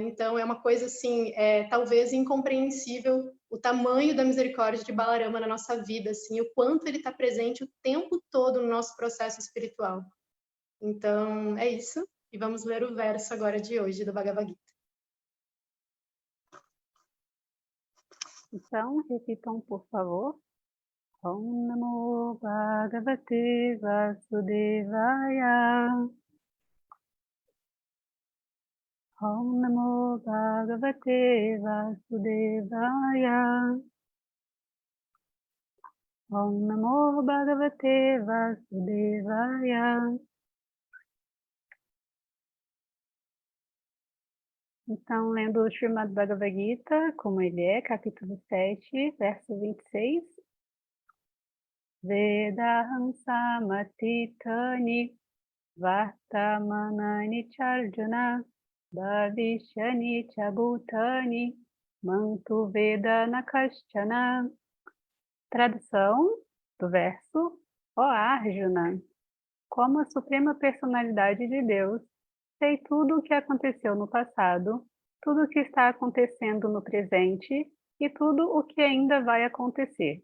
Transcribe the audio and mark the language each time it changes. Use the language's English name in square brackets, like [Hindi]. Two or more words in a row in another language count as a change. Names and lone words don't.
[Portuguese] Então é uma coisa assim, talvez incompreensível o tamanho da misericórdia de Balarama na nossa vida, assim, o quanto ele está presente o tempo todo no nosso processo espiritual. Então é isso, e vamos ler o verso agora de hoje do Bhagavad Gita. Então, repitam, por favor. [Sanskrit] ॐ नमो भगवते वासुदेवाय. ॐ नमो भगवते वासुदेवाय. ॐ नमो भगवते वासुदेवाय. [Portuguese] Então, lendo o Srimad Bhagavad Gita, como ele é, capítulo 7, verso 26. [Sanskrit] वेदाहं समतीतानि वर्तमानानि चार्जुन भविष्याणि च भूतानि मां तु वेद न कश्चन. [Portuguese] Tradução do verso: Ó Arjuna, como a suprema personalidade de Deus, sei tudo o que aconteceu no passado, tudo o que está acontecendo no presente e tudo o que ainda vai acontecer.